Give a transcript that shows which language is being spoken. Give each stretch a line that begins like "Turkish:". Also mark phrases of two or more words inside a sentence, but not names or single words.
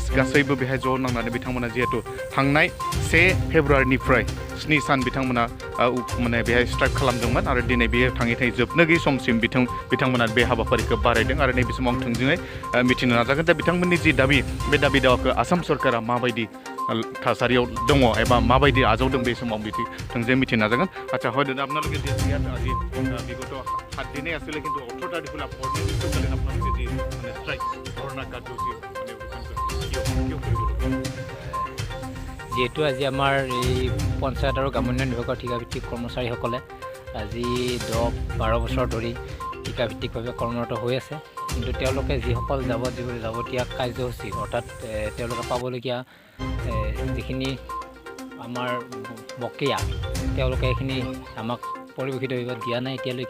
Bodo: गासैबो बेहाय ज' नांनानै बिथांमोना जिहेतु थांनाय 1 फेब्रुवारिनिफ्राय 7 सान बिथांमोना माने बेहाय स्ट्राइक खालामदोंमोन आरो दिनै बेयो थाङै जोबनो गैयै समसिम बिथांमोना बे हाबाफारिखौ बारायदों आरो नैबे समाव आं थोंजोङै मिथिनो नाजागोन दा बिथांमोननि जि दाबि, बे दाबि दावाखौ आसाम सरकारा माबायदि थासारियाव दङ एबा माबायदि आजावदों बे समाव थोंजोङै मिथिनो नाजागोन।
Assamese: আচ্ছা হয় দাদা আপোনালোকে যে ইয়াত আজি বিগত 7 দিনেই আছিলে কিন্তু 18 তাৰিখলৈ অনিৰ্দিষ্টকালীন আপোনালোকে যি মানে ষ্ট্ৰাইক ধৰ্ণা কাৰ্যসূচী মানে কিয় যিহেতু আজি আমাৰ এই পঞ্চায়ত আৰু গ্ৰামোন্নয়ন বিভাগৰ ঠিকাভিত্তিক কৰ্মচাৰীসকলে আজি 10-12 বছৰ ধৰি ঠিকাভিত্তিকভাৱে কৰ্মৰত হৈ আছে, কিন্তু তেওঁলোকে যিসকল যাৱতীয় কাৰ্যসূচী অৰ্থাৎ তেওঁলোকে পাবলগীয়া যিখিনি আমাৰ বকেয়া তেওঁলোকে এইখিনি আমাক পৰিৱেশিতভাৱে দিয়া নাই এতিয়ালৈকে।